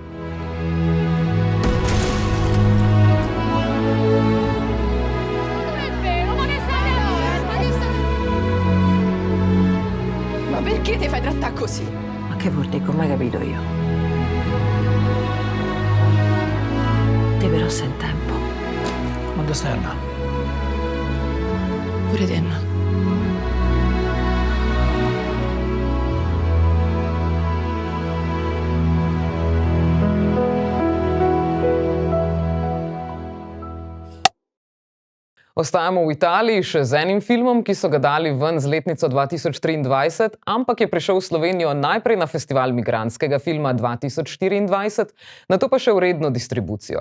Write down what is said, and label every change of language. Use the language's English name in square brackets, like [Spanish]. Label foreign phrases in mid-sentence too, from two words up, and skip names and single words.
[Italian] Ma perché ti fai trattare così? Ma che vuol dire? Come hai capito io? Te però sei in tempo. Ma dove stai andando? Pure te, Anna. [Slovenian] Ostajamo v Italiji še z enim filmom, ki so ga dali ven z letnico 2023, ampak je prišel v Slovenijo najprej na Festival migrantskega filma 2024, nato pa še v redno distribucijo.